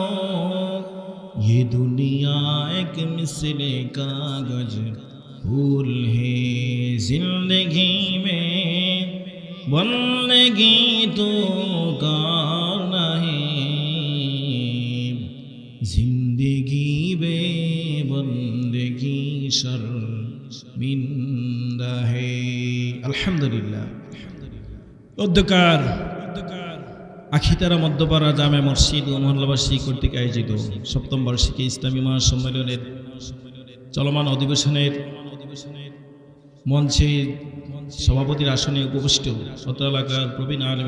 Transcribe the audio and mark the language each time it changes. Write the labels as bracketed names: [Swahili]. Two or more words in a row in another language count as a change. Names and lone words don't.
[Urdu] یہ دنیا ایک مثل کاغذ پھول ہے زندگی میں بندگی تو کرنا ہے زندگی میں بندگی شرمندہ ہے. [Bangla] আলহামদুলিল্লাহ. অধ্যকার আখিতারা মধ্যপাড়া জামে মসজিদ ও মহল্লাবাসী কর্তৃক আয়োজিত সপ্তম বার্ষিকী ইসলামী মহাসম্মেলনের চলমান অধিবেশনের মঞ্চে সভাপতির আসনে উপবিষ্ট অত্র এলাকার প্রবীণ আলেমে